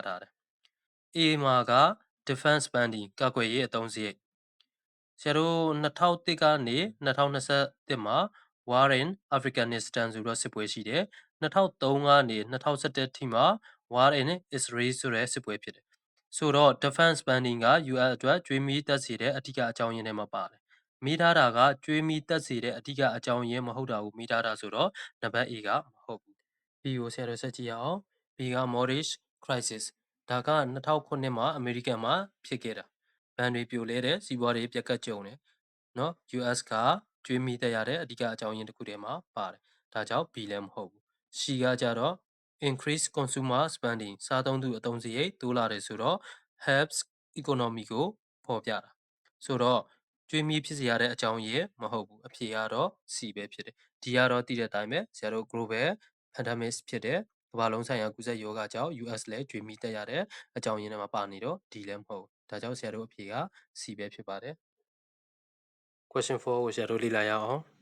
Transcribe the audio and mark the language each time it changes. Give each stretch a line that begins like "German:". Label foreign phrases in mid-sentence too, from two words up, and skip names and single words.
Burmese: ထားတယ် A မှာက
English: defense spending
Burmese: ကာကွယ်ရေးအသုံးစရိတ်ဆရာတို့2001ကနေ2021မှာ War in Afghanistan ဆိုတော့စစ်ပွဲရှိတယ်2003ကနေ2011ထိမှာ War in Israel ဆိုတဲ့စစ်ပွဲဖြစ်တယ်ဆိုတော့
English: defense spending
Burmese: က US အတွက်ကြွေးမြီတက်စေတဲ့အဓိကအကြော င်းရင်းထဲမှာပါတယ်မိထားတာကကြွေးမြီတက်စေတဲ့အဓိကအကြောင်းရင်းမဟုတ်တာကိုမိထားတာဆိုတော့နံပါတ် A ကမဟုတ်ဘူး B ကိုဆရာတို့ဆက်ကြည့်ရအောင် B က
English: mortgage crisis
Burmese: ဒါက 2009မှာအမေရိကန်မှာဖြစ်ခဲ့တာဘဏ်တွေပြိုလဲတယ်စီးပွားရေးပြက်ကတ်ကြုံတယ်နော် US ကကြွေးမြီတက်ရတဲ့အဓိကအကြောင်းရင်းတစ်ခုထဲမှာပါတယ်ဒါ ကြောင့် B လည်းမဟုတ်ဘူး C ကကြတော့
English: increase consumer spending
Burmese: စားသုံးသူအသုံးစရိတ်တိုးလာတယ်ဆိုတော့
English: helps economy
Burmese: ကိုဖော်ပြတာဆိုတော့ကြွေးမြီဖြစ်စေရတဲ့အကြောင်းရင်းမဟုတ်ဘူးအဖြေကတော့ C ပဲဖြစ်တယ်ဒီကတော့တည်တဲ့အတိုင်းပဲဆရာတို့
English: global pandemic
Burmese: ဖြစ်တဲ့ကမ္ဘာလုံးဆိုင်ရာကူးစက်ရောဂါကြောင့် US လည်းကြွေးမြီတက်ရတဲ့အကြောင်းရင်းထဲမှာပါနေတော့ D လည်းမဟုတ်ဘူးဒါကြောင့်ဆရာတို့အဖြေက C ပဲဖြစ်ပါတယ် Question 4ကိုဆရာတို့လေ့လာရအောင်